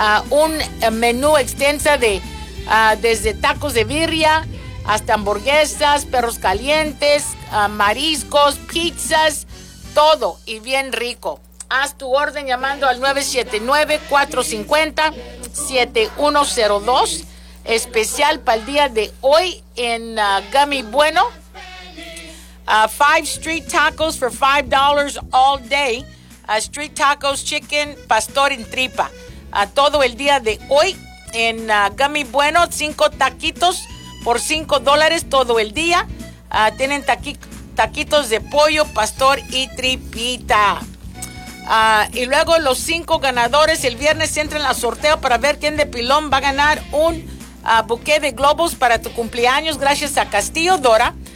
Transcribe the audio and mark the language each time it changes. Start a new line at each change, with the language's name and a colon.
Spanish: Un menú extensa de desde tacos de birria hasta hamburguesas, perros calientes, mariscos, pizzas, todo y bien rico. Haz tu orden llamando al 979-450-7102. Especial para el día de hoy en Gummy Bueno.
English: Five Street Tacos for $5 all day. Street Tacos, Chicken, Pastor en Tripa.
Spanish: Todo el día de hoy en Gummy Bueno, 5 taquitos por $5 todo el día. Tienen taquitos de pollo, pastor y tripita. Y luego los 5 ganadores el viernes entran al sorteo para ver quién de pilón va a ganar un buque de globos para tu cumpleaños, gracias a Castillo Dora.